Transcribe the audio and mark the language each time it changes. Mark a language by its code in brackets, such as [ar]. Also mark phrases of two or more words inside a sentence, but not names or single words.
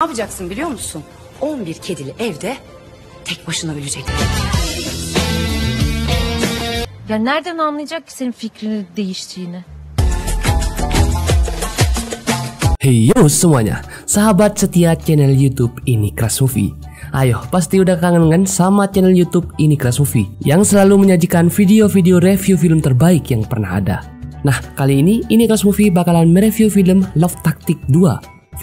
[tr] yapacaksın biliyor musun? 11 kedili evde tek başına ölecek. Ya nereden anlayacak ki senin fikrini değiştiğini? [id] Hey yo semuanya, sahabat setia channel YouTube Ini Crush Movie. Ayo, pasti udah kangen kan sama channel YouTube Ini Crush Movie yang selalu menyajikan video-video review film terbaik yang pernah ada. Nah, kali ini Ini Crush Movie bakalan mereview film Love Tactics 2.